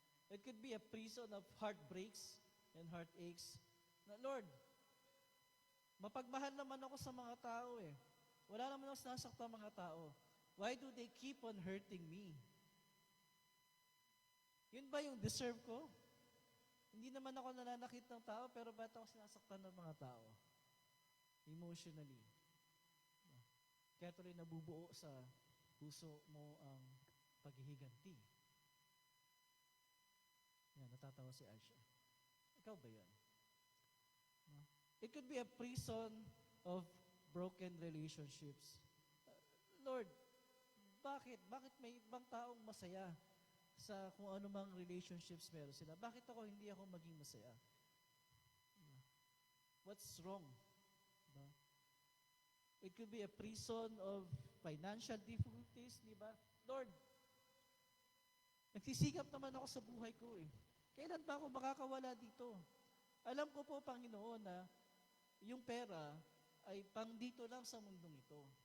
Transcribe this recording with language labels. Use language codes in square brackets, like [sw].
[en] It could be a prison of heartbreaks and heartaches. [tl] Na, Lord, mapagmahal naman ako sa mga tao eh. Wala naman ako sinasaktan mga tao. [en] Why do they keep on hurting me? [tl] Yun ba yung deserve ko? Hindi naman ako nananakit ng tao, pero ba't ako sinasaktan ng mga tao? Emotionally. Kaya tuloy nabubuo sa puso mo ang paghihiganti. Yan, natatawa si Aisha. Ikaw ba yan? No? [en] It could be a prison of broken relationships. [tl] Lord, bakit? Bakit may ibang taong masaya sa kung ano mang relationships meron sila? Bakit ako hindi ako maging masaya? [en] What's wrong? Diba? It could be a prison of financial difficulties, [tl] di ba? Lord, nagsisikap naman ako sa buhay ko eh. Kailan ba ako makakawala dito? Alam ko po, Panginoon, na yung pera ay pang dito lang sa mundong ito.